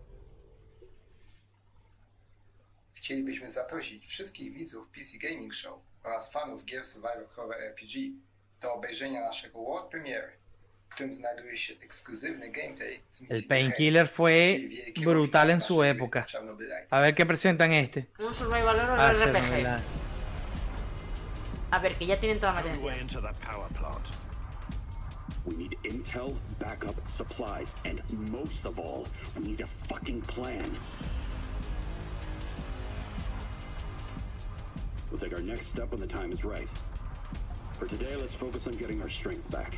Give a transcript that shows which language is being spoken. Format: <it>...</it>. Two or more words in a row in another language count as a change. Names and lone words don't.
<pl>Chcielibyśmy zaprosić wszystkich widzów PC Gaming Show oraz fanów gier</pl> <en>Survivor Horror RPG</en> <pl>do obejrzenia naszego</pl> <en>world premiere,</en> <pl>w którym znajduje się ekskluzywny gameplay z</pl> <es>El</es> <pl>misji</pl> <es>Painkiller fue brutal en su época. A ver qué presentan este. Un</es> <en>survival horror Ah,</en> <es>RPG. Chernobyl. A ver, que ya tienen toda la atención.</es> <en>into the power plant. We need intel, backup, supplies, and most of all, we need a fucking plan. We'll take our next step when the time is right. For today, let's focus on getting our strength back.</en>